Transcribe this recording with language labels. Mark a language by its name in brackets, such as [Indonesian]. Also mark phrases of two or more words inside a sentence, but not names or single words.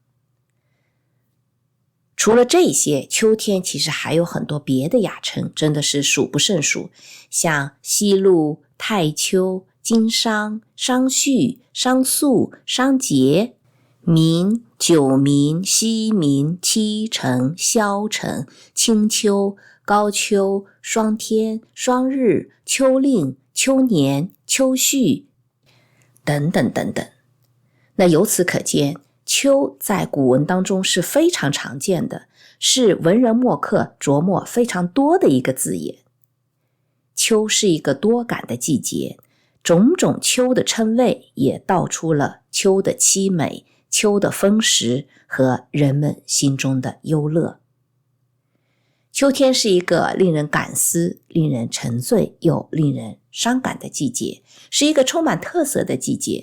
[Chinese] 除了這些，秋天其實還有很多別的雅稱，真的是數不勝數，像西露、太秋、金商、商煦、商肅、商節、民、九民、西民、七成、宵成、清秋、高秋、霜天、霜日、秋令、秋年、秋序等等等等。那由此可見，秋在古文當中是非常常見的，是文人墨客琢磨非常多的一個字眼。秋是一個多感的季節，種種秋的稱謂也道出了秋的淒美、秋的豐實和人們心中的憂樂。秋天是一個令人感思、令人沉醉又令人傷感的季節，是一個充滿特色的季節。